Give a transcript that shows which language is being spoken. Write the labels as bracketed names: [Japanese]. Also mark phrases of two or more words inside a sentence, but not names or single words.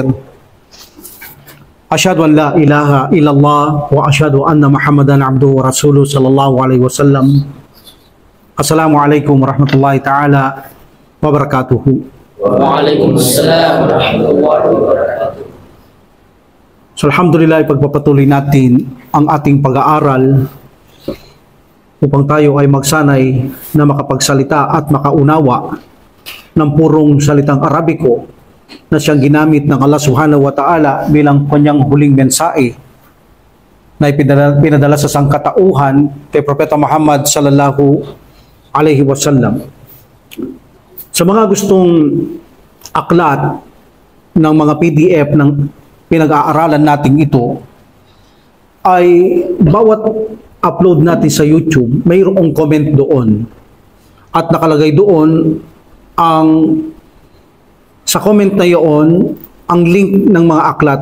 [Arabic] أشهد أن لا إله إلا الله وأشهد أن محمدا عبده ورسوله صلى الله عليه وسلم. السلام عليكم ورحمة الله تعالى وبركاته. وعليكم السلام ورحمة الله وبركاته. [Filipino] So, alhamdulillah, ipagpapatuloy natin ang ating pag-aaral upang tayo ay magsanay na makapagsalita at makaunawa ng purong salitang Arabiko na siyang ginamit ng Allah [Arabic] سبحانه وتعالى [Filipino] bilang kanyang huling mensahe na pinadala sa sangkatauhan kay Propeta Muhammad [Arabic] صلى الله عليه وسلم. [Filipino] Sa mga gustong aklat ng mga PDF ng pinag-aaralan natin ito, ay bawat upload natin sa YouTube, mayroong comment doon. At nakalagay doon sa comment na iyon, ang link ng mga aklat.